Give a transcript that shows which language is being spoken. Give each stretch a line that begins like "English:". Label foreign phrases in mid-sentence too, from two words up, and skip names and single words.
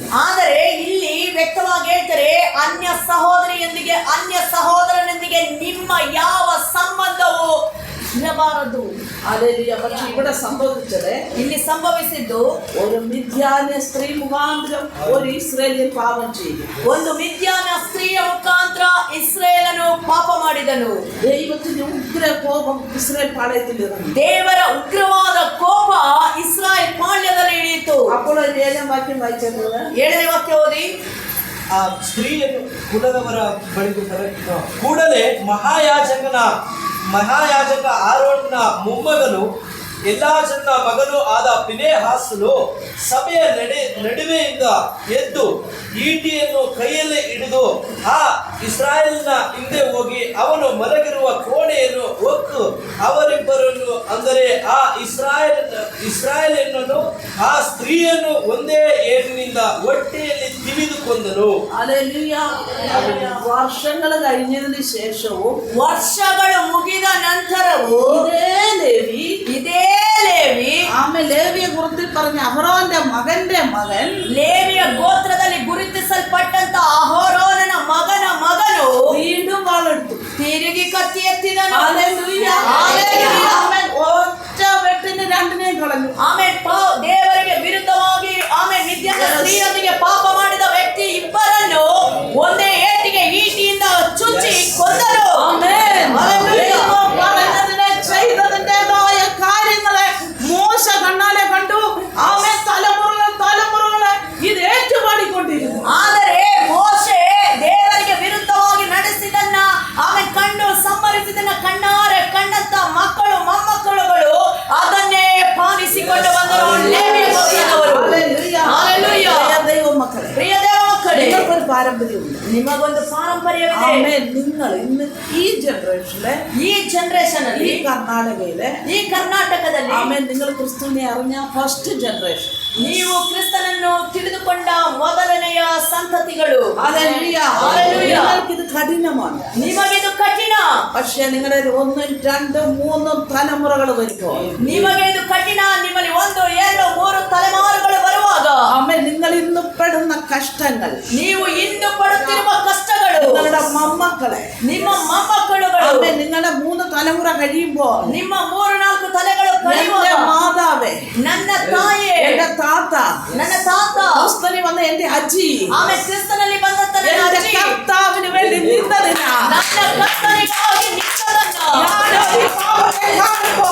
Kannada: ಆದರೆ ಇಲ್ಲಿ ವ್ಯಕ್ತವಾಗಿ ಹೇಳ್ತಾರೆ, ಅನ್ಯ ಸಹೋದರಿಯೊಂದಿಗೆ ಅನ್ಯ ಸಹೋದರನೊಂದಿಗೆ ನಿಮ್ಮ ಯಾವ ಸಂಬಂಧವು ಇರಬಾರದು.
Malayalam: ഹല്ലേലൂയ. പക്ഷെ ഇവിടെ സംഭവിച്ചത്,
Kannada: ಇಲ್ಲಿ ಸಂಭವಿಸಿದ್ದು
Malayalam: ഒരു മിഥ്യാന്യ സ്ത്രീ മുഖാന്തരം ഒരു ഇസ്രായേലിയൻ പാപം ചെയ്തു.
Kannada: ಒಂದು ಮಿದ್ಯಾನ ಸ್ತ್ರೀಯ ಮುಖಾಂತರ ಇಸ್ರೇಲನು ಪಾಪ ಮಾಡಿದನು.
Malayalam: ദൈവത്തിന്റെ ഉഗ്ര കോപം ഇസ്രായേൽ പാളയത്തിൽ ഇറങ്ങി.
Kannada: ದೇವರ ಉಗ್ರವಾದ ಕೋಪ ಇಸ್ರಾಯೇಲ್ ಪಾಳ್ಯದಲ್ಲಿ ಇಳಿಯಿತು.
Malayalam: അപ്പോൾ ഒരു 7ാം വാക്യം വായിച്ചത്,
Kannada: 7ನೇ ವಾಕ್ಯ ಓದಿ. ಆ ಸ್ತ್ರೀಯನ್ನು ಕುಲದವರ ಬಳಿಗೆ ಕೂಡಲೇ ಮಹಾಯಾಜಕ ಆರೋನನ ಮೊಮ್ಮಗನು ಎಲ್ಲಾಜರನ ಮಗನು ಆದ ಪಿನೆಹಾಸನು ಸಭೆಯ ನಡುವೆಯಿಂದ ಎದ್ದು ಈಟಿಯನ್ನು ಕೈಯಲ್ಲಿ ಹಿಡಿದು ಆ ಇಸ್ರಾಯೇಲಿನ ಹಿಂದೆ ಹೋಗಿ ಅವನು ಮಲಗಿರುವ ಕೋಣೆಯನ್ನು ಹೊಕ್ಕು ಅವರಿಬ್ಬರನ್ನು, ಅಂದರೆ ಆ ಇಸ್ರಾಯೇಲನನ್ನು ಆ ಸ್ತ್ರೀಯನ್ನು ಒಂದೇ ಏಟಿನಿಂದ ಹೊಟ್ಟೆಯಲ್ಲಿ ತಿವಿದುಕೊಂಡನು.
Malayalam: ഹല്ലേലൂയ. വർഷങ്ങൾ കഴിഞ്ഞതിന് ശേഷവും
Kannada: ವರ್ಷಗಳು ಮುಗಿದ ನಂತರವೂ ಇದೇ ಲೇವಿ
Malayalam: ആമേ ലേവിയ കുറിച്ച് പറഞ്ഞ അഹരോന്റെ മകന്റെ മകൻ,
Kannada: ಲೇವಿಯ ಗೋತ್ರದಲ್ಲಿ ಗುರುತಿಸಲ್ಪಟ್ಟಂತ ಅಹರೋನನ ಮಗನ ಮಗನು
Malayalam: വീണ്ടും വാളെടുത്തു,
Kannada: ತಿರುಗಿ ಕತ್ತಿ ಎತ್ತಿದನು.
Malayalam: ഹല്ലേലൂയ. ആമേൻ. ഒറ്റ വെട്ടിന് രണ്ടിനെയും കളഞ്ഞു.
Kannada: ಆಮೇಲೆ ದೇವರಿಗೆ ವಿರುದ್ಧವಾಗಿ ಆಮೇಲೆ ನಿತ್ಯದ ಸ್ತ್ರೀಯೊಂದಿಗೆ ಪಾಪ ಮಾಡಿದ ವ್ಯಕ್ತಿ ಇಬ್ಬರನ್ನು ಒಂದೇ ಏಟಿಗೆ ಈಟಿಯಿಂದ ಚುಚ್ಚಿ ಕೊಂದರು.
Malayalam: ആമേൻ. ദൈവം പറഞ്ഞതിനെ ചെയ്തതിൻ്റെതായ കാര്യങ്ങളെ മോശ കണ്ണാലെ കണ്ടു. ആമേൻ. തലമുറകളെ ഇത് ഏറ്റുപാടിക്കൊണ്ടിരുന്നു.
Kannada: ಆದರೆ ಮೋಶೆ ದೇವರಿಗೆ ವಿರುದ್ಧವಾಗಿ ನಡೆಸಿದನ್ನ ಆಮೇಲೆ ಕಂಡು ಸಂಭರಿಸಿದನ್ನ ಕಣ್ಣಾರೆ ಕಂಡಂತ ಮಕ್ಕಳು ಮೊಮ್ಮಕ್ಕಳುಗಳು ಅದನ್ನೇ ಪಾಲಿಸಿಕೊಂಡು ಬಂದರು. ಲೇವಿಯ ಗೋತ್ರದವರು.
Malayalam: ഹല്ലേലൂയ. ഹല്ലേലൂയ. ദൈവ മക്കളെ,
Kannada: ಪ್ರಿಯ ದೇವ ಮಕ್ಕಳೇ,
Malayalam: നിങ്ങൾക്കൊരു പാരമ്പര്യമുണ്ട്.
Kannada: ನಿಮಗೊಂದು ಪಾರಂಪರ್ಯವಿದೆ.
Malayalam: ആമേൻ. നിങ്ങൾ ഇന്ന് ഈ ജനറേഷനിലെ,
Kannada: ಈ ಜನರೇಷನ್
Malayalam: ഈ
Kannada: ಅಲ್ಲಿ,
Malayalam: കർണാടകയിലെ,
Kannada: ಈ ಕರ್ನಾಟಕದಲ್ಲಿ
Malayalam: ആമേൻ, നിങ്ങൾ ക്രിസ്തുവിനെ അറിഞ്ഞ
English: first generation.
Kannada: ನೀವು ಕ್ರಿಸ್ತನನ್ನು ತಿಳಿದುಕೊಂಡ ಮೊದಲನೆಯ ಸಂತತಿಗಳು.
Malayalam: ഹല്ലേലൂയ. ഹല്ലേലൂയ. നിങ്ങൾക്കിത് കഠിനമാണ്.
Kannada: ನಿಮಗಿದು ಕಠಿಣ.
Malayalam: പക്ഷേ നിങ്ങളുടെ 1, 2, 3 തലമുറകൾ വരുമ്പോൾ,
Kannada: ನಿಮಗೆ ಇದು ಕಠಿಣ. ನಿಮ್ಮಲ್ಲಿ 1, 2, 3 ತಲೆಮಾರುಗಳು ಬರುವಾಗ
Malayalam: ആമേൻ, നിങ്ങൾ ഇന്ന് പെടുന്ന കഷ്ടങ്ങൾ,
Kannada: ನೀವು ಇಂದು ಪಡುತ್ತಿರುವ ಕಷ್ಟಗಳು,
Malayalam: നിങ്ങളുടെ മമ്മക്കളെ,
Kannada: ನಿಮ್ಮ ಮೊಮ್ಮಕ್ಕಳುಗಳು,
Malayalam: ആമേൻ, നിങ്ങളുടെ 3 തലമുറ കഴിയുമ്പോൾ,
Kannada: ನಿಮ್ಮ 3-4 ತಲೆಗಳು ಕಳೆಯುವಾಗ,
Malayalam: എന്റെ മാതാവേ,
Kannada: ನನ್ನ ತಾಯಿ,
Malayalam: എന്റെ താത്ത,
Kannada: ನನ್ನ താತ,
Malayalam: ക്രിസ്തുവിൽ വന്ന എന്റെ അജി,
Kannada: ಆಮೇಲೆ ಕ್ರಿಸ್ತನಲ್ಲಿ ಬಂದಂತ ನನ್ನ
Malayalam: എന്റെ
Kannada: ಅಜ್ಜಿ,
Malayalam: കർത്താവിന് വേണ്ടി നിന്നതിനാ
Kannada: ನನ್ನ ಕರ್ತನಿಗಾಗಿ ನಿಂತದನ್ನ
Malayalam: ഞാൻ ഈ പാപത്തെ